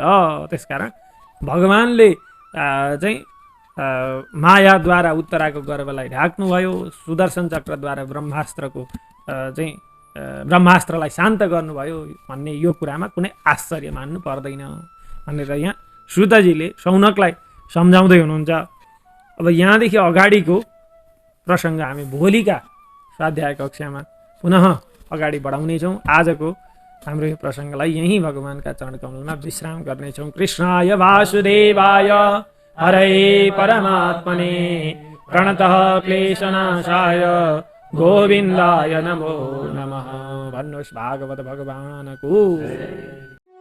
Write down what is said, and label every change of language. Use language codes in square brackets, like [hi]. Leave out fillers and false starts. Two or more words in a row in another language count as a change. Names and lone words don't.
[ne] त्यसकारण भगवानले चाहिँ मायाद्वारा उत्तराको गर्भलाई ढाक्नुभयो, सुदर्शन चक्रद्वारा ब्रह्मास्त्रको चाहिँ ब्रह्मास्त्रलाई शान्त गर्नुभयो भन्ने यो कुरामा कुनै आश्चर्य मान्नु पर्दैन भनेर यहाँ श्रुतजीले शौनकलाई सम्झाउँदै हुनुहुन्छ। अब यहाँदेखि अगाडिको प्रसङ्ग हामी भोलिका स्वाध्याय कक्षामा पुनः अगाडि बढाउनेछौँ। आजको हाम्रो यो प्रसङ्गलाई यहीँ भगवानका चरणकमलमा विश्राम गर्नेछौँ। [sa] कृष्णाय वासुदेवाय हरे परमात्मने प्रणतः क्लेशनाशाय गोविन्दाय नमो नमः। [ne] भन्नुहोस् भागवत भगवानको